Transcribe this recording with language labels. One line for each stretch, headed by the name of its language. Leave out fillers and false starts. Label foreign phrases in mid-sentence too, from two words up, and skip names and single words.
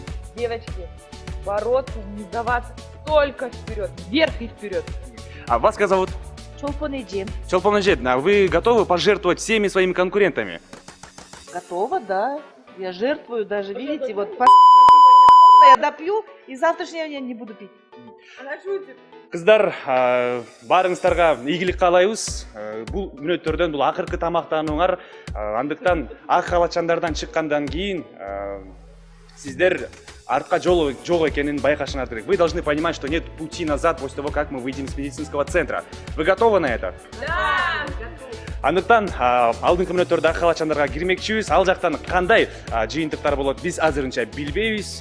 Russian: Девочки, бороться, не сдаваться, только вперед, вверх и вперед. А вас как зовут? Чолпонеджи. Чолпонеджи, а вы готовы пожертвовать всеми своими конкурентами? Готова, да. Я жертвую даже, видите, вот я допью, и завтрашнего я не буду пить. Она шутит.
Kyrgyz: Кыздар, баарыңыздарга ийгилик каалайбыз. Бул мүнөттөрдөн бул акыркы тамактанууңар, андыктан ак калачандардан чыккандан кийин сиздер артка жол жок экенин байкашыңар керек.
Russian: Вы должны понимать, что нет пути назад после того, как мы выйдем из медицинского центра. Вы готовы на это? Да!
Kyrgyz: Андыктан алдыңкы мүнөттөрдө ак калачандарга кирмекчибиз. Ал жактан кандай жыйынтыктар болот биз азырынча билбейбиз.